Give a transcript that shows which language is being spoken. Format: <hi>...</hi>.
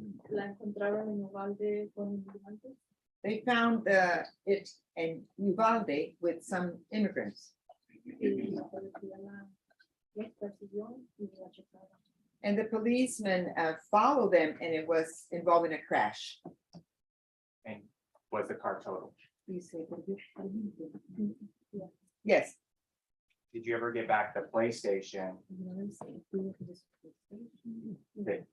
<es>la encontraron en Uvalde con inmigrantes.</es> <en>they found it in Uvalde with some immigrants.</en> <es>Y la policía los persiguió y la chocaron.</es> <en>And the policeman followed them and it was involving a crash. And was the car totaled? Yes, Did you ever get back the PlayStation that</en>